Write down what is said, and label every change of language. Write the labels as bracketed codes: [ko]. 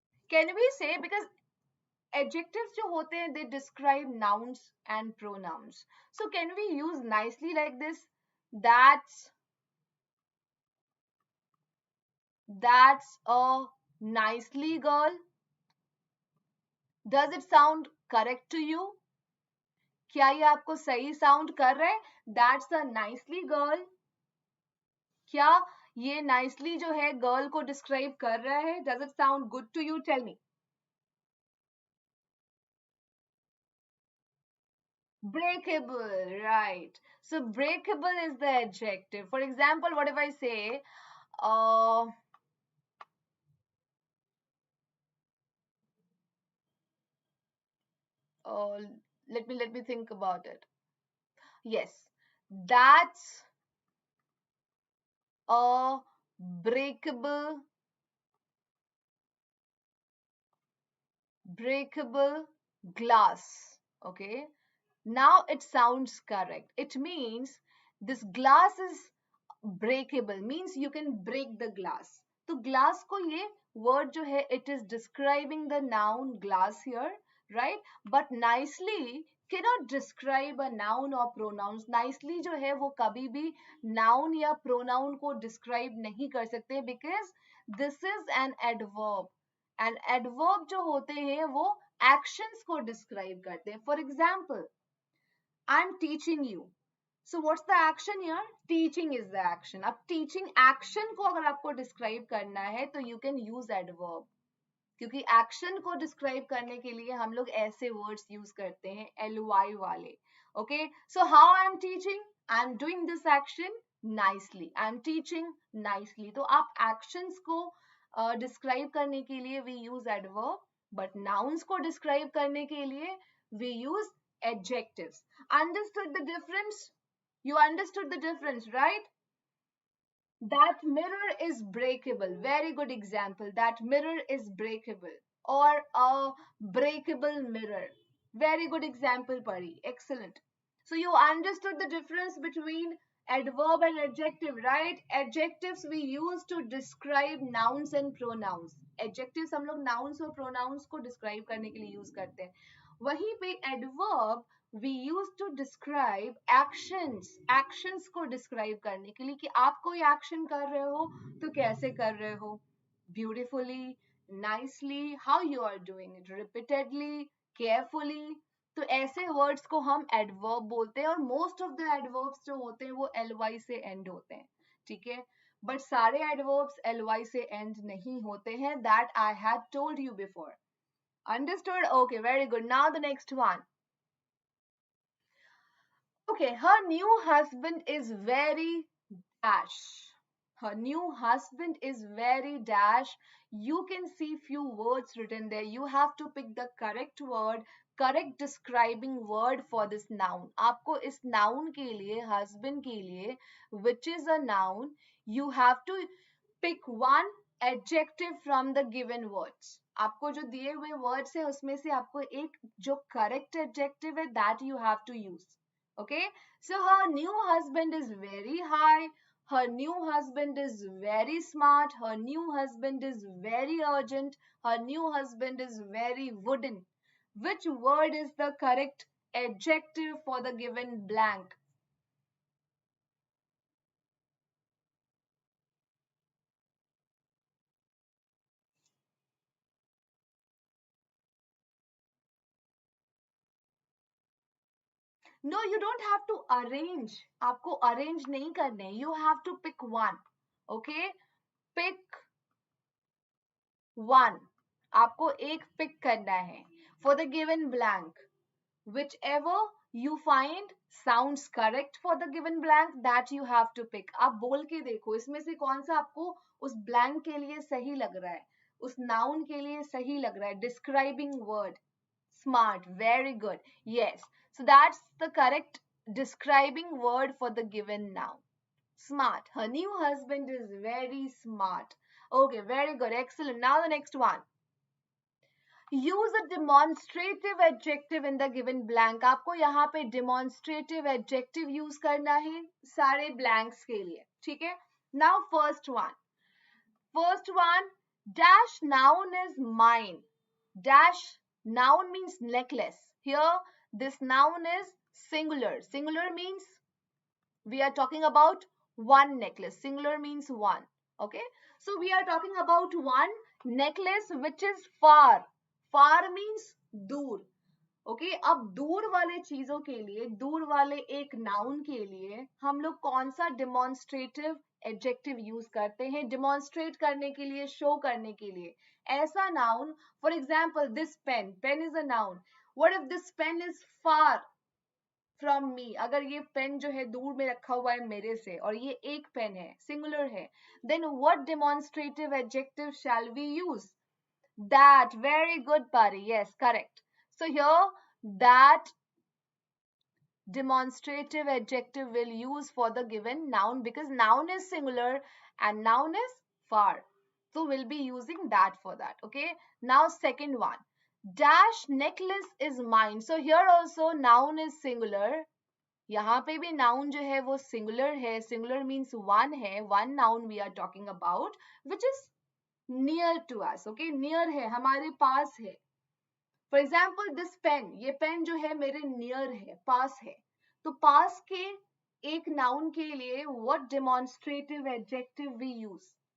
[en] Can we say, because adjectives [hi] जो होते हैं, [en] they describe nouns and pronouns. So can we use nicely like this? That's a nicely girl. Does it sound correct to you? [hi] क्या ये आपको सही sound कर रहा है? [en] That's a nicely girl. [hi] क्या ये nicely जो है girl को describe कर रहा है? [en] Does it sound good to you? Tell me. Breakable, right. So breakable is the adjective. For example, what if I say, uh, uh, let me think about it. Yes, that's a breakable glass. Okay, now it sounds correct. It means this glass is breakable, means you can break the glass. [hi] तो glass को ये word जो है, [en] it is describing the noun glass here, right? But nicely cannot describe a noun or pronouns. [hi] Nicely जो है वो कभी भी noun या pronoun को describe नहीं कर सकते, [en] because this is an adverb. [hi] And adverb जो होते हैं वो actions को describe करते हैं. [en] For example, I'm teaching you. So what's the action here? Teaching is the action. [hi] अब teaching action को अगर आपको describe करना है तो [en] you can use adverb. [hi] क्योंकि action को describe करने के लिए हम लोग ऐसे words use करते हैं ly वाले. [en] Okay, so how I'm teaching? I'm doing this action nicely. I'm teaching nicely. [hi] तो आप actions को describe करने के लिए [en] we use adverb, but [hi] nouns को describe करने के लिए [en] we use adjectives. Understood the difference? You understood the difference, right? That mirror is breakable. Very good example. That mirror is breakable. Or a breakable mirror. Very good example, Pari. Excellent. So you understood the difference between adverb and adjective, right? Adjectives we use to describe nouns and pronouns. [hi] Adjectives हम लोग nouns और pronouns को describe करने के लिए use करते हैं. वहीं पे adverb [en] we use to describe actions [hi] को describe करने के लिए कि आप कोई action कर रहे हो तो कैसे कर रहे हो, [en] beautifully, nicely, how you are doing it, repeatedly, carefully. [hi] तो ऐसे words को हम adverb बोलते हैं, और most of the adverbs जो होते हैं वो ly से end होते हैं. ठीक है, बट सारे एडवर्ब्स ly से एंड नहीं होते हैं. [en] That I had told you before. Understood? Okay, very good. Now the next one. Okay, her new husband is very dash. Her new husband is very dash. You can see few words written there. You have to pick the correct word, correct describing word for this noun. [hi] आपको इस noun के लिए, [en] husband के लिए, which is a noun, you have to pick one adjective from the given words. [hi] आपको जो दिए हुए words है उसमें से आपको एक जो correct adjective है [en] that you have to use. Okay, so her new husband is very high. Her new husband is very smart. Her new husband is very urgent. Her new husband is very wooden. Which word is the correct adjective for the given blank? No, you don't have to arrange. [hi] आपको arrange नहीं करने. [en] You have to pick one. Okay? Pick one. [hi] आपको एक pick करना है. [en] For the given blank. Whichever you find sounds correct for the given blank, that you have to pick. [hi] आप बोल के देखो इसमें से कौन सा आपको उस blank के लिए सही लग रहा है, उस noun के लिए सही लग रहा है. [en] Describing word. Smart. Very good. Yes. So that's the correct describing word for the given noun. Smart. Her new husband is very smart. Okay, very good. Excellent. Now the next one. Use a demonstrative adjective in the given blank. [hi] आपको यहाँ पे demonstrative adjective use करना है सारे blanks के लिए. ठीक है? [en] Now first one. First one, dash noun is mine. Dash noun means necklace. Here, this noun is singular. Singular means we are talking about one necklace. Singular means one. Okay. So we are talking about one necklace which is far. Far means दूर. [hi] Okay अब दूर वाले चीजों के लिए, दूर वाले एक नाउन के लिए हम लोग कौन सा डिमॉन्स्ट्रेटिव एडजेक्टिव यूज करते हैं? डिमॉन्स्ट्रेट करने के लिए, [en] Show करने के लिए. ऐसा noun, for example this pen. Pen is a noun. What if this pen is far from me? [hi] अगर ये पेन जो है दूर में रखा हुआ है मेरे से और ये एक पेन है, सिंगुलर है, [en] Then what demonstrative adjective shall we use? That. Very good, Pari. Yes, correct. So here, that demonstrative adjective will use for the given noun because noun is singular and noun is far. So we'll be using that for that. Okay. Now second one. Dash necklace is mine. So here also noun is singular. [hi] यहाँ पे भी noun जो है वो singular है. [en] Singular means one है. One noun we are talking about, which is near to us. Okay, near है, [hi] हमारे पास है. [en] For example this pen. [hi] ये पेन जो है मेरे नियर है, पास है. तो पास के एक नाउन के लिए [en] What demonstrative adjective we use?